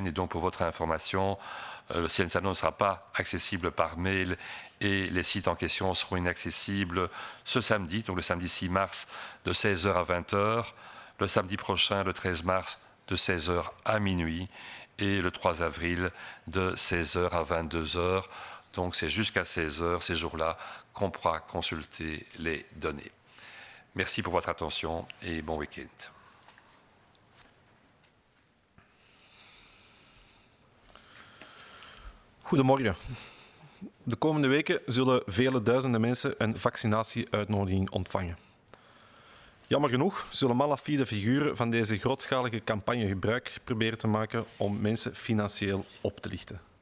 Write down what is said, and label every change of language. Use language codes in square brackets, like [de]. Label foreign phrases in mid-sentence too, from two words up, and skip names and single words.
[fr] Et donc, pour votre information, le Ciensano ne sera pas accessible par mail et les sites en question seront inaccessibles ce samedi, donc le samedi 6 mars, de 16h à 20h, le samedi prochain, le 13 mars, de 16h à minuit, et le 3 avril, de 16h à 22h. Donc, c'est jusqu'à 16h, ces jours-là, qu'on pourra consulter les données. Merci pour votre attention et bon week-end. [nl] Goedemorgen. De komende weken zullen vele duizenden mensen een vaccinatieuitnodiging ontvangen. Jammer genoeg zullen malafide figuren van deze grootschalige campagne gebruik proberen te maken om mensen financieel op te lichten.